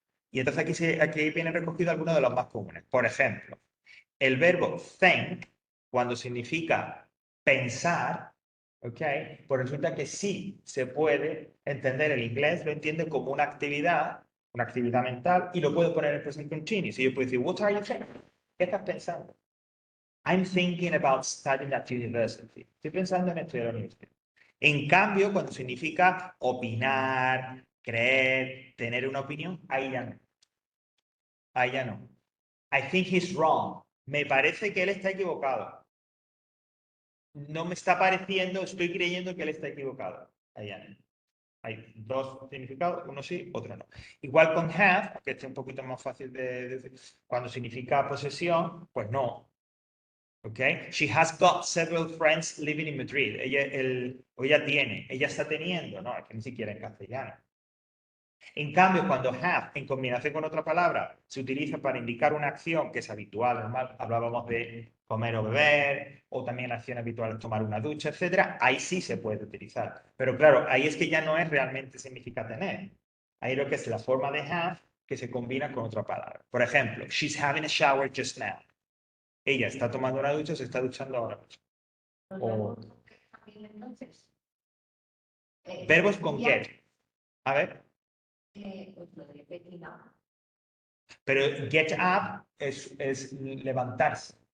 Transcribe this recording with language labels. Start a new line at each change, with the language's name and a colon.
Spanish: Y entonces aquí vienen recogidos algunos de los más comunes. Por ejemplo, el verbo think, cuando significa pensar, ¿ok? Pues resulta que sí se puede entender el inglés, lo entiende como una actividad mental, y lo puedo poner en present continuous. Y yo puedo decir,
English: what are you thinking?
Spanish: ¿Qué estás pensando?
English: I'm thinking about studying at university.
Spanish: Estoy pensando en estudiar a la universidad. En cambio, cuando significa opinar, creer, tener una opinión, ahí ya no. Ahí ya no.
English: I think he's wrong.
Spanish: Me parece que él está equivocado. No me está pareciendo, estoy creyendo que él está equivocado. Ahí ya no. Hay dos significados, uno sí, otro no. Igual con have, que este es un poquito más fácil de decir, cuando significa posesión, pues no. ¿Ok?
English: She has got several friends living in Madrid.
Spanish: Ella está teniendo, no, es que ni siquiera en castellano. En cambio, cuando have, en combinación con otra palabra, se utiliza para indicar una acción que es habitual, normal, hablábamos de comer o beber, o también la acción habitual es tomar una ducha, etcétera, ahí sí se puede utilizar. Pero claro, ahí es que ya no es realmente significa tener. Ahí lo que es la forma de have que se combina con otra palabra. Por ejemplo,
English: she's having a shower just now.
Spanish: Ella está tomando una ducha, se está duchando ahora mismo. O Entonces, verbos con get. A ver. pues lo de getting up. Pero get up es levantarse.